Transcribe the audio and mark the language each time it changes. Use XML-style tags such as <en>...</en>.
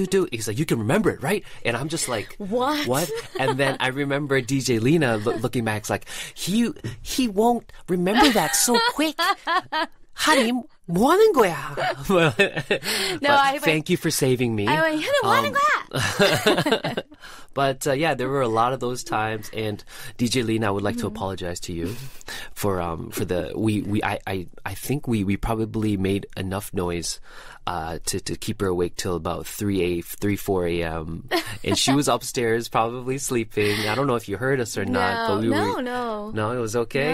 <en>He's like, "You can remember it, right?" And I'm just like, What? And then I remember DJ Lena looking back, like he won't remember that so quick. Harim,</en> <ko>뭐 하는 거야?</ko> <en>No, thank you for saving me. I went, 현우, 뭐 하는 거야? But yeah, there were a lot of those times, and DJ Lena, I would like to apologize to you for the I think we probably made enough noise to keep her awake till about 4 a.m. and she was upstairs probably sleeping. I don't know if you heard us or not, but no, it was okay.</en>